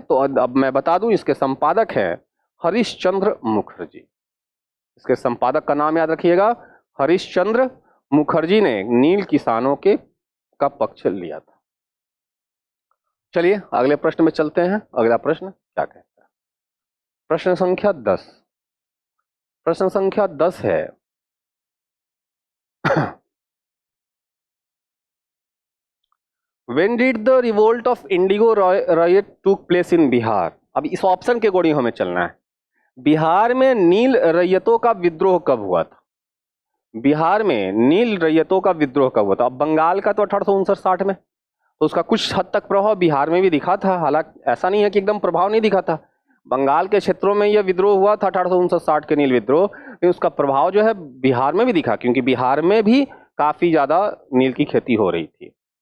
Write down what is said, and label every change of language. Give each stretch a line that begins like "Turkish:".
Hindi: तो अब मैं बता दूं, इसके संपादक हैं हरिश्चंद्र मुखर्जी। इसके संपादक का नाम याद रखिएगा, हरिश्चंद्र मुखर्जी ने नील किसानों के का पक्ष लिया था। चलिए अगले प्रश्न में चलते हैं। अगला प्रश्न क्या कहता है? प्रश्न संख्या 10। प्रश्न संख्या 10 है
English: When did the revolt of Indigo riot took place in Bihar?
Hindi: अब इस ऑप्शन के अकॉर्डिंग हमें चलना है। बिहार में नील रैयतों का विद्रोह कब हुआ था? बिहार में नील रैयतों का विद्रोह कब हुआ था? अब बंगाल का तो 1859-60 में, तो उसका कुछ हद तक प्रभाव बिहार में भी दिखा था। हालांकि ऐसा नहीं है कि एकदम प्रभाव नहीं दिखा था, बंगाल के क्षेत्रों में यह विद्रोह हुआ था 1859-60 के नील विद्रोह, लेकिन उसका प्रभाव जो है बिहार में भी दिखा, क्योंकि बिहार में भी काफी ज्यादा नील की खेती हो रही थी।